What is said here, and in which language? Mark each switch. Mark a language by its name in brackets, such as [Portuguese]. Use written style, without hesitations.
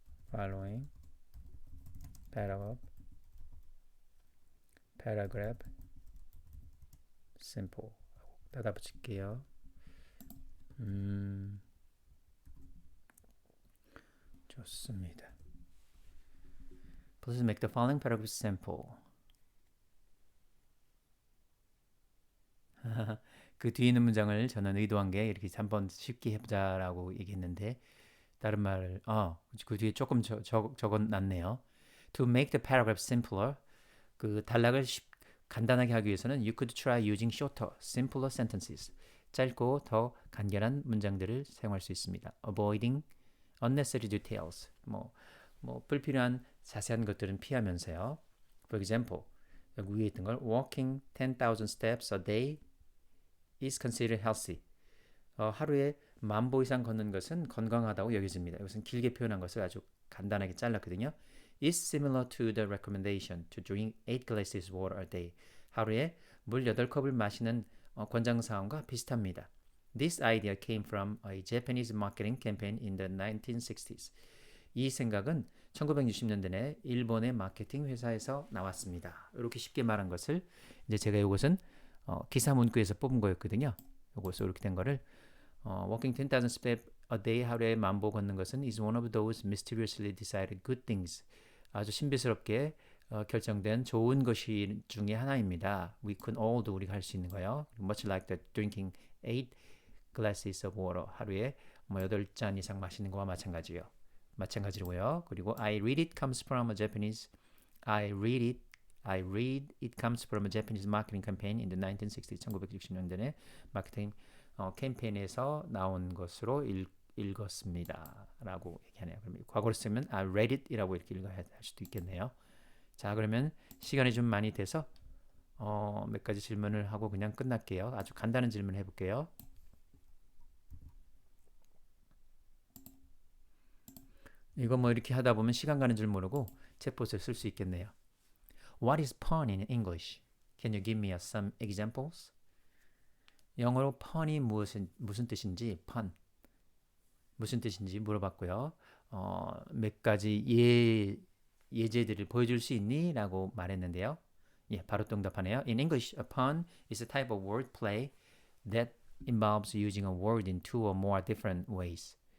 [English] Following paragraph simple. [Korean] 닫아 붙일게요. 좋습니다. [English] Please make the following paragraph simple. [Korean] 그 뒤에 있는 문장을 저는 의도한 게 이렇게 한번 쉽게 해보자라고 얘기했는데 다른 말을 그 뒤에 조금 적어놨네요. [English] To make the paragraph simpler, [Korean] 그 단락을 간단하게 하기 위해서는 [English] you could try using shorter, simpler sentences. [Korean] 짧고 더 간결한 문장들을 사용할 수 있습니다. [English] Avoiding unnecessary details. [Korean] 불필요한 자세한 것들은 피하면서요. [English] For example, [Korean] 여기 위에 있던 걸 [English] walking 10,000 steps a day is considered healthy. [Korean] 하루에 10,000보 이상 걷는 것은 건강하다고 여겨집니다. 이것은 길게 표현한 것을 아주 간단하게 잘랐거든요. [English] is similar to the recommendation to drink 8 glasses of water a day. [Korean] 하루에 물 8컵을 마시는 권장사항과 비슷합니다. [English] This idea came from a Japanese marketing campaign in the 1960s. [Korean] 이 생각은 1960년대 내 일본의 마케팅 회사에서 나왔습니다. 이렇게 쉽게 말한 것을 이제 제가 이것은 기사 문구에서 뽑은 거였거든요. 이것을 이렇게 된 거를 [English] walking 10,000 steps a day [Korean] 하루에 10,000보 걷는 것은 [English] is one of those mysteriously decided good things. [Korean] 아주 신비스럽게 결정된 좋은 것이 중에 하나입니다. [English] We can all do [Korean] 우리가 할 수 있는 거요. [English] Much like the drinking 8 glasses of water. [Korean] 하루에 8잔 이상 마시는 거와 마찬가지로고요. [English] 그리고 I read it comes from a Japanese it comes from a Japanese marketing campaign in the 1960s. [Korean] 1960년대 마케팅 캠페인에서 나온 것으로 읽었습니다. 라고 얘기하네요. 그러면 과거로 쓰면 [English] I read it [Korean] 이라고 이렇게 읽어야 할 수도 있겠네요. 자, 그러면 시간이 좀 많이 돼서 몇 가지 질문을 하고 그냥 끝날게요. 아주 간단한 질문 해볼게요. 이거 이렇게 하다 보면 시간 가는 줄 모르고 챗봇을 쓸 수 있겠네요. [English] What is pun in English? Can you give me some examples? [Korean] 영어로 pun이 무슨 뜻인지 무슨 뜻인지 물어봤고요. 몇 가지 예제들을 보여줄 수 있니? 라고 말했는데요. 바로 응답하네요. [English] In English, a pun is a type of word play that involves using a word in two or more different ways.